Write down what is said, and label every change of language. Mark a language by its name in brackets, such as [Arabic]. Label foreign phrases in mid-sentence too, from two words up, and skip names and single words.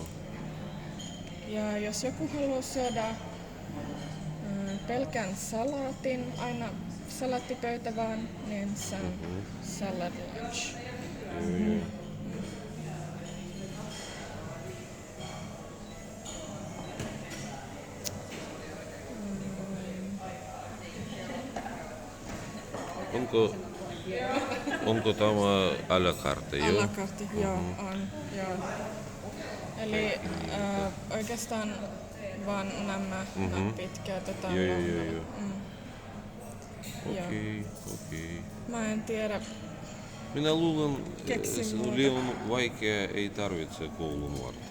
[Finnish] Ja jos joku haluaa syödä pelkän salaatin, aina salaattipöytä vaan, niin se on [English] salad lunch. [Finnish] Onko tämä [French] à la carte? À la carte, [Finnish] joo, on. Joo. Eli oikeastaan vaan nämä nappit käytetään lounalla. Okei. Mä en tiedä. Minä luulen, Keksin se muuta. on liian vaikea, ei tarvitse koulun varten.